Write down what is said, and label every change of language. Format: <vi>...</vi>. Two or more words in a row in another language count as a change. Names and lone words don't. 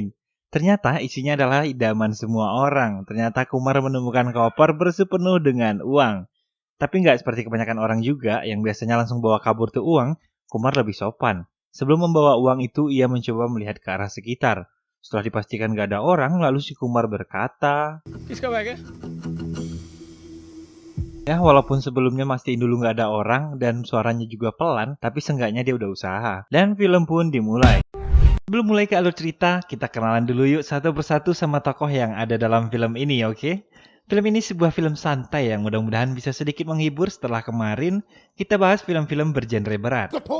<id>Ternyata isinya adalah idaman semua orang. Ternyata Kumar menemukan koper berisi penuh dengan uang. Tapi nggak seperti kebanyakan orang juga yang biasanya langsung bawa kabur tuh uang, Kumar lebih sopan. Sebelum membawa uang itu, ia mencoba melihat ke arah sekitar. Setelah dipastikan gak ada orang, lalu si Kumar berkata,</id> <hi>किसका बैग है?</hi> <id>ya walaupun sebelumnya mastiin dulu gak ada orang dan suaranya juga pelan, tapi seenggaknya dia udah usaha. Dan film pun dimulai. Sebelum mulai ke alur cerita, kita kenalan dulu yuk satu persatu sama tokoh yang ada dalam film ini, oke? Film ini sebuah film santai yang mudah-mudahan bisa sedikit menghibur setelah kemarin kita bahas film-film bergenre berat.</id>